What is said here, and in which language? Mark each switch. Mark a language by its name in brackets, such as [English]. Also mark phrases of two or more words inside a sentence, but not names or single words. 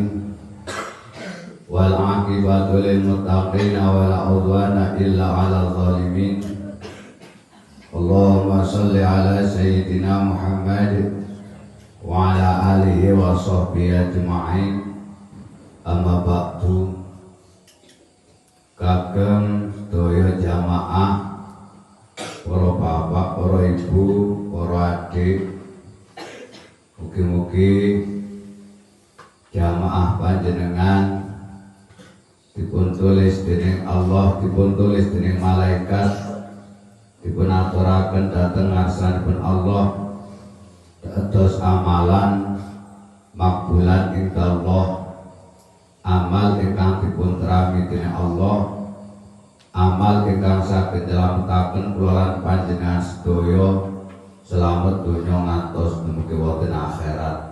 [Arabic] والعاقبة للمتقين ولا عدوان إلا على الظالمين. اللهم صل على سيدنا محمد وعلى آله وصحبه أجمعين. أما بعد. [Javanese] Kagem sedaya jamaah, para bapak, para ibu, para adik, mugi-mugi jamaah panjenengan dipun tulis dening Allah, dipun tulis dening malaikat, dipun aturaken dhateng ngarsanipun Allah dados amalan [Arabic] مقبولا عند الله, [Javanese] amal ingkang dipun terami dening Allah, amal ingkang saged nyelametaken kula lan panjenengan sedaya selamat donya ngantos dumugi wonten akhirat.